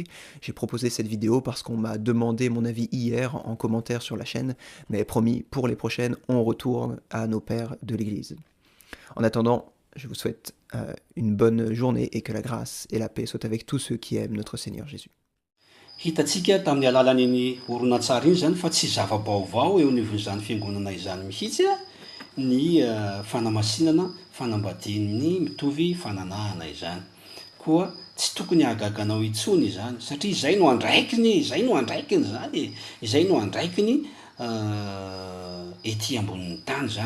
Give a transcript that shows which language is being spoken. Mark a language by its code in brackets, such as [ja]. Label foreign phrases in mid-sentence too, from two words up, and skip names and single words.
[fr] J'ai proposé cette vidéo parce qu'on m'a demandé mon avis hier en commentaire sur la chaîne, mais promis, pour les prochaines, on retourne à nos pères de l'Église. En attendant, je vous souhaite une bonne journée et que la grâce et la paix soient avec tous ceux qui aiment notre Seigneur Jésus. [mg] Hitatsika tamin'ny alalan'iny horonan-tsary iny zany fa tsy zava-baovao eo anivon'izany fiangonana izany mihitsy ny fanamasinana fanambadiany mitovy fananahana izany. Koa tsy tokony hagaganao intsony izany satria izay no andraikiny zany, izay no andraikiny ety ambonin'ny tany zany.